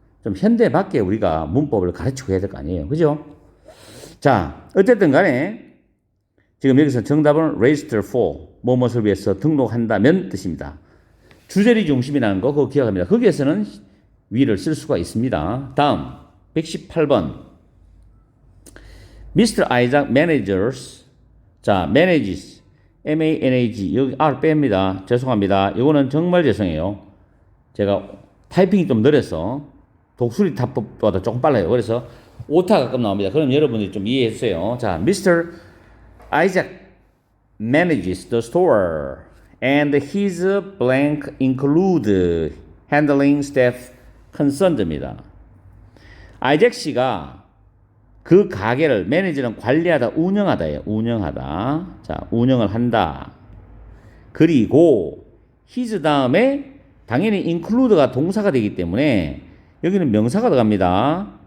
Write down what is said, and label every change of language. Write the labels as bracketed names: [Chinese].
[Korean] 좀 현대밖에 우리가 문법을 가르치고 해야 될 거 아니에요. 그죠? 자, 어쨌든 간에 지금 여기서 정답은 [English] register for [Korean] 무엇을 위해서 등록한다면 뜻입니다. 주절이 중심이라는 거 그거 기억합니다. 거기에서는 위를 쓸 수가 있습니다. 다음 118번 Mr. [English] Isaac managers 자 manages M-A-N-A-G [Korean] 여기 R 뺍니다. 죄송합니다. 이거는 정말 죄송해요. 제가 타이핑이 좀 느려서 독수리 탑법보다 조금 빨라요. 그래서 오타 가끔 나옵니다. 그럼 여러분들이 좀 이해해 주세요. 자, Mr. [English] Isaac manages the store and his blank include handling staff concerned입니다. [Korean] 아이잭 씨가 그 가게를 매니저는 관리하다, 운영하다예요. 운영하다. 자, 운영을 한다. 그리고 his 다음에 당연히 include가 동사가 되기 때문에 여기는 명사가 들어갑니다.